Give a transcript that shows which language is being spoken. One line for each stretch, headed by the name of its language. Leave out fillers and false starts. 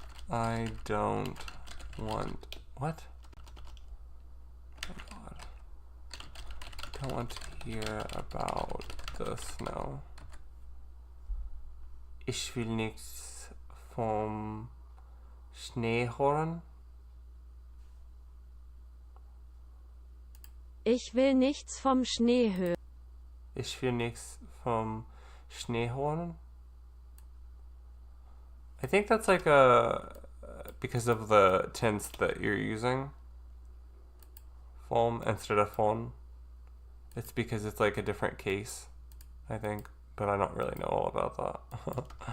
English: I don't want, what? Oh God. Don't want to hear about the snow.
German: Ich will nichts vom Schnee hören. Ich will nichts vom Schnee hören. Ich will nichts vom Schnee hören.
English: I think that's like because of the tense that you're using. Vom instead of von. It's because it's like a different case, I think. But I don't really know all about that.